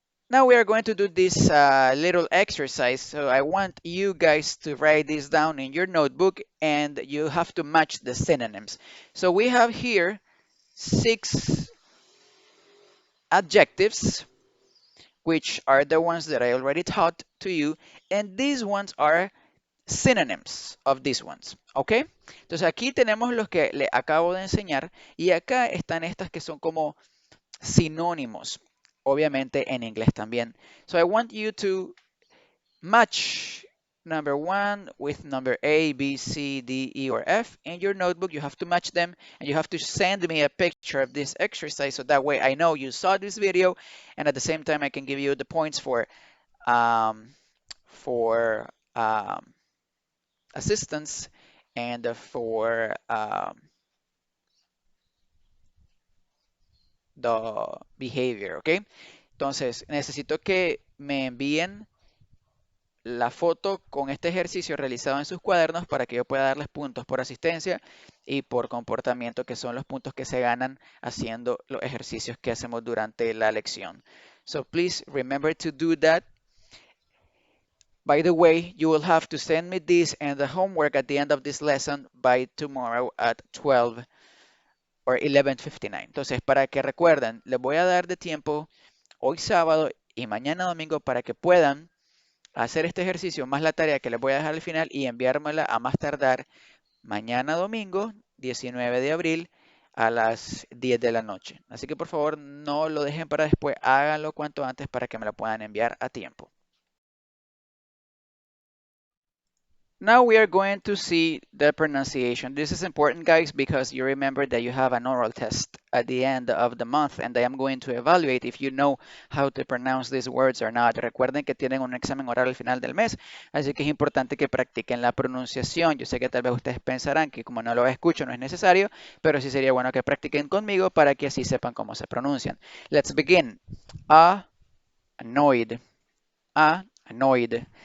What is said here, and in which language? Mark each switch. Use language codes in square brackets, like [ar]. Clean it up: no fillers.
[en] Now we are going to do this little exercise. So I want you guys to write this down in your notebook and you have to match the synonyms. So we have here 6 adjectives, which are the ones that I already taught to you. And these ones are synonyms of these ones, ¿ok? [es] Entonces aquí tenemos los que le acabo de enseñar y acá están estas que son como sinónimos, obviamente en inglés también. [en] So I want you to match number 1 with number A, B, C, D, E, or F in your notebook. You have to match them and you have to send me a picture of this exercise so that way I know you saw this video and at the same time I can give you the points um, for assistance and for the behavior, ¿ok? [es] Entonces, necesito que me envíen la foto con este ejercicio realizado en sus cuadernos para que yo pueda darles puntos por asistencia y por comportamiento, que son los puntos que se ganan haciendo los ejercicios que hacemos durante la lección. [en] So please remember to do that. By the way, you will have to send me this and the homework at the end of this lesson by tomorrow at 12 or 11:59. [es] Entonces, para que recuerden, les voy a dar de tiempo hoy sábado y mañana domingo para que puedan hacer este ejercicio más la tarea que les voy a dejar al final y enviármela a más tardar mañana domingo, 19 de abril, a las 10 de la noche. Así que por favor no lo dejen para después, háganlo cuanto antes para que me lo puedan enviar a tiempo. [en] Now we are going to see the pronunciation. This is important, guys, because you remember that you have an oral test at the end of the month, and I am going to evaluate if you know how to pronounce these words or not. [es] Recuerden que tienen un examen oral al final del mes, así que es importante que practiquen la pronunciación. Yo sé que tal vez ustedes pensarán que como no lo escucho no es necesario, pero sí sería bueno que practiquen conmigo para que así sepan cómo se pronuncian. [en] Let's begin. Annoyed. Annoyed.